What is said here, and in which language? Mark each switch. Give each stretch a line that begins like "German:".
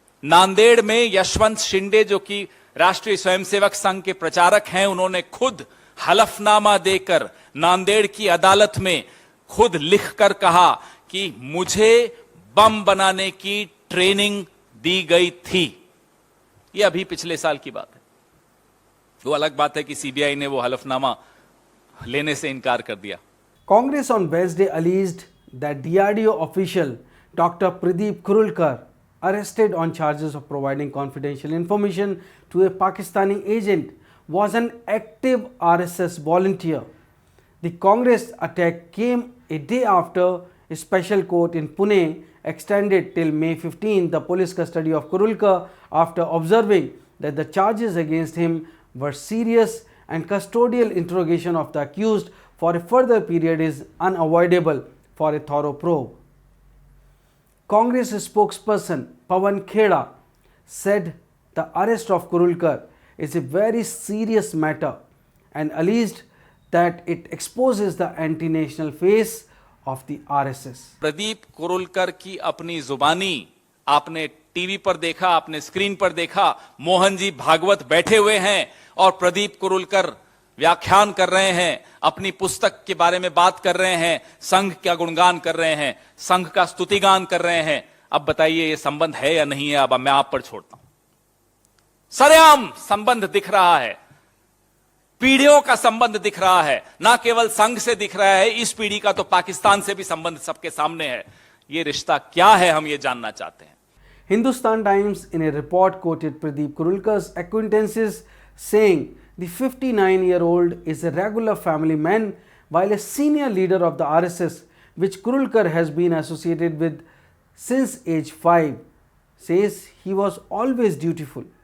Hindi: नांदेड़ में यशवंत शिंदे जो कि राष्ट्रीय स्वयंसेवक संघ के प्रचारक हैं, उन्होंने खुद हलफनामा देकर नांदेड़ की अदालत में खुद लिखकर कहा कि मुझे बम बनाने की ट्रेनिंग दी गई थी. ये अभी पिछले साल की बात है। वो अलग बात है कि सीबीआई ने वो हलफनामा लेने से इनकार कर दिया।
English: Congress on Wednesday alleged that DRDO official Dr. Pradeep Kurulkar, arrested on charges of providing confidential information to a Pakistani agent, was an active RSS volunteer. The Congress attack came a day after a special court in Pune extended till May 15 the police custody of Kurulkar after observing that the charges against him were serious and custodial interrogation of the accused for a further period is unavoidable for a thorough probe. Congress spokesperson Pawan Kheda said the arrest of Kurulkar is a very serious matter and alleged that it exposes the anti-national face of the RSS.
Hindi: Pradeep Kurulkar की अपनी जुबानी आपने TV पर देखा, आपने screen पर देखा। मोहन जी भागवत बैठे हुए हैं और प्रदीप कुरुलकर व्याख्यान कर रहे हैं, अपनी पुस्तक के बारे में बात कर रहे हैं, संघ का गुणगान कर रहे हैं, संघ का स्तुतिगान कर रहे हैं। अब बताइए ये संबंध है या नहीं है? अब मैं आप पर छोड़ता हूं। सरेआम संबंध दिख रहा है, पीढ़ियों का संबंध दिख रहा है, ना केवल संघ से दिख रहा है, इस पीढ़ी का तो पाकिस्तान से भी संबंध सबके सामने है। ये रिश्ता क्या है, हम ये जानना चाहते हैं।
English: Hindustan Times in a report quoted Pradeep Kurulkar's acquaintances saying the 59-year-old is a regular family man while a senior leader of the RSS, which Kurulkar has been associated with since age 5, says he was always dutiful.